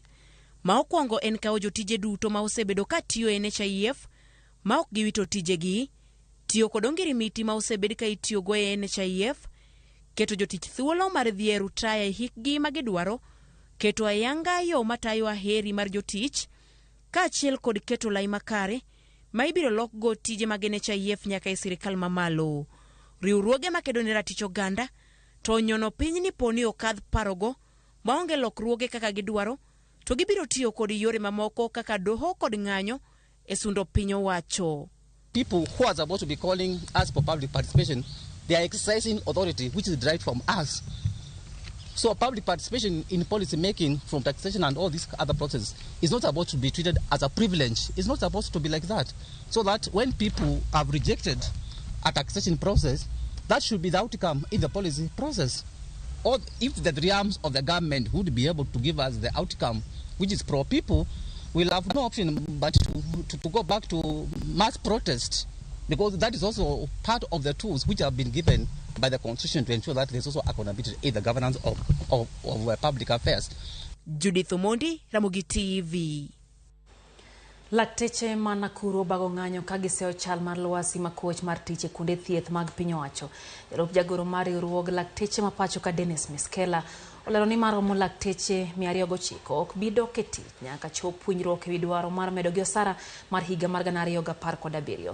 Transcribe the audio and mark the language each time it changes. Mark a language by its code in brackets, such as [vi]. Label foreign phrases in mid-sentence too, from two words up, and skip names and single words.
[luo] Ma okwongo en kawo jotije duto ma osebedo ka tiyo e NHIF ma ok giwito tijegi, tiyo kod ongirimiti ma osebed ka itiyo go e NHIF, keto jotich thuolo mar dhi e rutaya e hikgi ma gidwaro, keto ayanga yo matayo aheri mar jotich, kaachiel kod keto lai makare ma ibiro lok go tije mag NHIF nyaka e sirikal mamalo. Riwruoge makedo ne ratich oganda to nyono piny ni poni okadh parogo maonge lokruoge kaka gidwaro, to gibiro tiyo kod yore mamoko kaka doho kod ng'anyo e sundo piny owacho. [en] People who are supposed to be calling us for public participation, they are exercising authority which is derived from us. So public participation in policy making from taxation and all these other processes is not supposed to be treated as a privilege. It's not supposed to be like that. So that when people have rejected a taxation process, that should be the outcome in the policy process. Or if the realms of the government would be able to give us the outcome which is pro-people, we'll have no option but to go back to mass protest, because that is also part of the tools which have been given by the Constitution to ensure that there's also accountability in the governance of public affairs. Judith Omondi, Ramogi TV. [luo] Lakteche ma Nakuru bago ng'anyo ka giseo chal mar lwasi makoch mar tiche kunde thieth mag piny owacho. Jalup jagoro mar riwruog lakteche ma pacho ka Dennis Miskela olero ni maromo lakteche 209 ok bidok e tich nyaka chop puonjruok ewi dwaro mar medo gi osara mar higa mar 2017.